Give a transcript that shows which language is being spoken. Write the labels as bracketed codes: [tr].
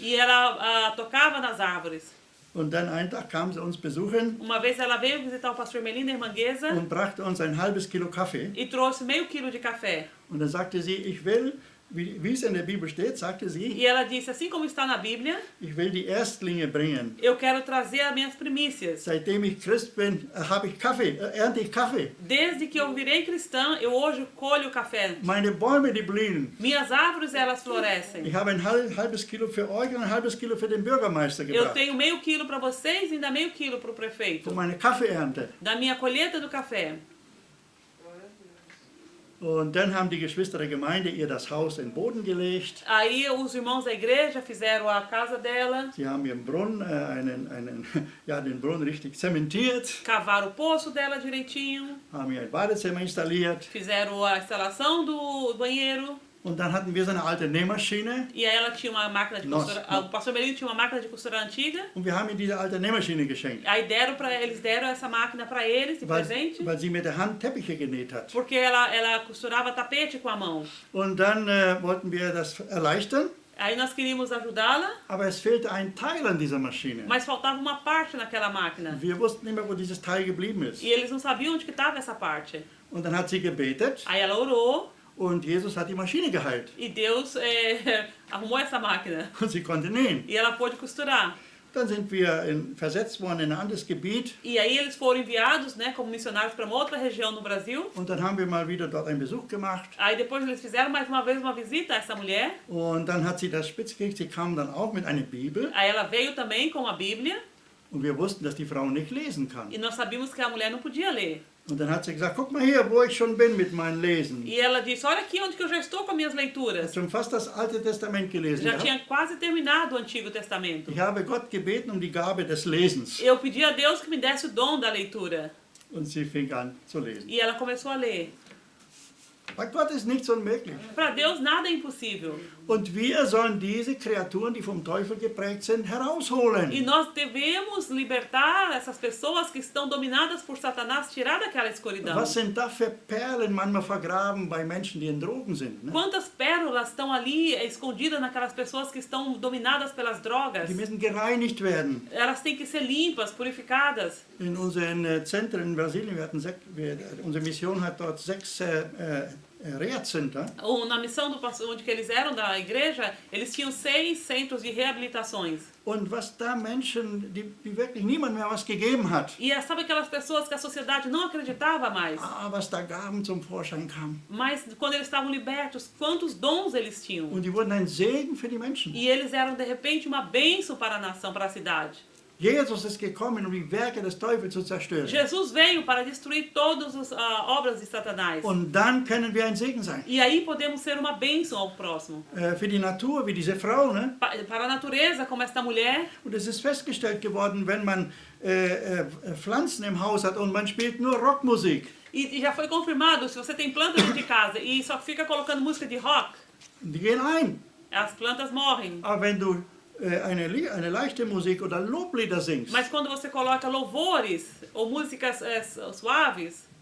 [pt] E ela tocava nas árvores. [de] Und dann einen Tag kam sie uns besuchen [pt] Uma vez ela veio visitar o pastor Melinda Irmanguesa [de] und brachte uns ein halbes Kilo Kaffee. [pt] e trouxe meio quilo de café. [de] Und dann sagte sie, ich will, wie es in der Bibel steht, sagte sie, [pt] E ela disse, assim como está na Bíblia, [de] ich will die Erstlinge bringen. [pt] eu quero trazer as minhas primícias. [de] Seitdem ich Christ bin, habe ich Kaffee, ernte ich Kaffee. [pt] Desde que eu virei cristã, eu hoje colho café. [de] Meine Bäume, die blühen. [pt] Minhas árvores, elas florescem. [de] Ich habe ein halbes Kilo für euch und ein halbes Kilo für den Bürgermeister [pt] Eu [de] gebracht. [pt] tenho meio quilo para vocês e ainda meio quilo para o prefeito. [de] Für meine Kaffeeernte. [pt] Da minha colheita do café. [de] Und dann haben die Geschwister der Gemeinde ihr das Haus in den Boden gelegt. [pt] Aí os irmãos da igreja fizeram a casa dela, [de] Sie haben ihren Brunnen, den Brunnen richtig zementiert, [pt] cavaram o poço dela direitinho, [de] haben ihr ein Badezimmer installiert. [pt] fizeram a instalação do banheiro. [de] Und dann hatten wir so eine alte Nähmaschine. [pt] E aí ela tinha uma máquina de Nossa. costura. O pastor Melinda tinha uma máquina de costura antiga. [de] Und wir haben ihr diese alte Nähmaschine geschenkt. [pt] Aí eles deram essa máquina para eles de presente. [de] Weil sie mit der Hand Teppiche genäht hat. [pt] Porque ela costurava tapete com a mão. [de] Und dann wollten wir das erleichtern. [pt] Aí nós queríamos ajudá-la, [de] Aber es fehlte ein Teil an dieser Maschine. [pt] mas faltava uma parte naquela máquina. [de] Wir wussten nicht mehr, wo dieses Teil geblieben ist. [pt] E eles não sabiam onde que estava essa parte. [de] Und dann hat sie gebetet [pt] Aí ela orou [de] und Jesus hat die Maschine geheilt. [pt] e Deus arrumou essa máquina. [de] Und sie konnte nähen. [pt] E ela pôde costurar. [de] Dann sind wir versetzt worden in ein anderes Gebiet. [pt] E aí eles foram enviados, né, como missionários para uma outra região no Brasil. [de] Und dann haben wir mal wieder dort einen Besuch gemacht. [pt] Aí depois eles fizeram mais uma vez uma visita a essa mulher. [de] Und dann hat sie das spitz gekriegt. Sie kam dann auch mit einer Bibel. [pt] Aí ela veio também com a Bíblia. [de] Und wir wussten, dass die Frau nicht lesen kann. [pt] E nós sabíamos que a mulher não podia ler. [de] Und dann hat sie gesagt, guck mal hier, wo ich schon bin mit meinem Lesen. [pt] E ela disse, olha aqui onde que eu já estou com as minhas [de] Ich [pt] leituras. [de] habe schon fast das Alte Testament gelesen. [pt] Já tinha quase terminado o Antigo Testamento. [de] Ich habe Gott gebeten um die Gabe des Lesens. [pt] Eu pedi a Deus que me desse o dom da leitura. [de] Und sie fing an zu lesen. [pt] E ela começou a ler. [de] Bei Gott ist nichts unmöglich. [pt] Para Deus nada é impossível. [de] Und wir sollen diese Kreaturen, die vom Teufel geprägt sind, [pt] E [de] herausholen. [pt] nós devemos libertar essas pessoas que estão dominadas por Satanás, tirar daquela escuridão. [de] Was sind da für Perlen manchmal vergraben bei Menschen, die in Drogen sind? Ne? [pt] Quantas pérolas estão ali escondidas naquelas pessoas que estão dominadas pelas drogas? [de] Die müssen gereinigt werden. [pt] Elas têm que ser limpas, purificadas. [de] In unseren Zentren in Brasilien, unsere Mission hat dort 6 Reha-Center. [pt] Ou na missão do onde que eles eram da igreja, eles tinham 6 centros de reabilitações. [de] Und was da Menschen, die wirklich niemand mehr was gegeben hat, [pt] E sabe aquelas pessoas que a sociedade não acreditava mais? [de] was da Gaben zum Vorschein kamen. [pt] Mas quando eles estavam libertos, quantos dons eles tinham? [de] Und die wurden ein Segen für die Menschen. [pt] E eles eram de repente uma bênção para a nação, para a cidade. [de] Jesus ist gekommen, um die Werke des Teufels zu zerstören. [pt] Jesus veio para destruir todas as obras de Satanás. [de] Und dann können wir ein Segen sein. [pt] E aí podemos ser uma bênção ao próximo. [de] Für die Natur, wie diese Frau. Ne? [pt] Para a natureza, como esta mulher. [de] Und es ist festgestellt geworden, wenn man Pflanzen im Haus hat und man spielt nur Rockmusik. [pt] E já foi confirmado, se você tem plantas dentro de casa e só fica colocando música de rock, [de] Die gehen ein. [pt] as plantas morrem. [de] Aber wenn du eine leichte Musik oder Loblieder singst, [pt] Mas quando você coloca louvores ou músicas suaves,